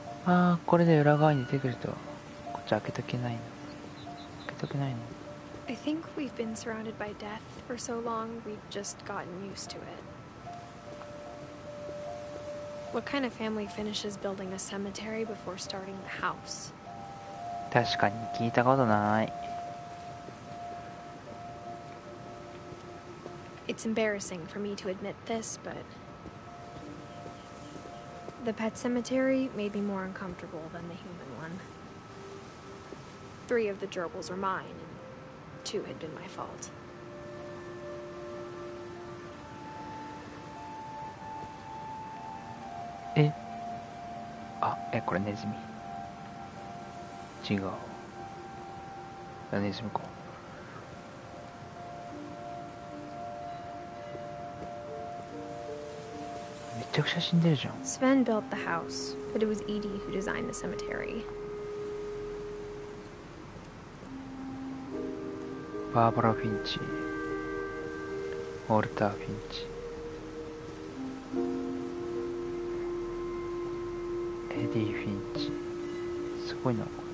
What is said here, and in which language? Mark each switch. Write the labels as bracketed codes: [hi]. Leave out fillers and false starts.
[ja] ああ、これで裏側に出てくると、こっち開けとけないの。開けとけないの。 [en] I think we've been surrounded by death for so long, we've just gotten used to it. What kind of family finishes building a cemetery before starting the house? [ja] 確かに聞いたことない。 [en] It's embarrassing for me to admit this, but the pet cemetery made me more uncomfortable than the human one. 3 of the gerbils were mine, and 2 had been my fault. [ja] これネズミ。違う。ネズミか。めちゃくちゃ死んでるじゃん。 [en] Sven built the house, but it was Edie who designed the cemetery. [ja] バーバラ・フィンチ、ウォルター・フィンチ。エディ・フィンチ、すごいな。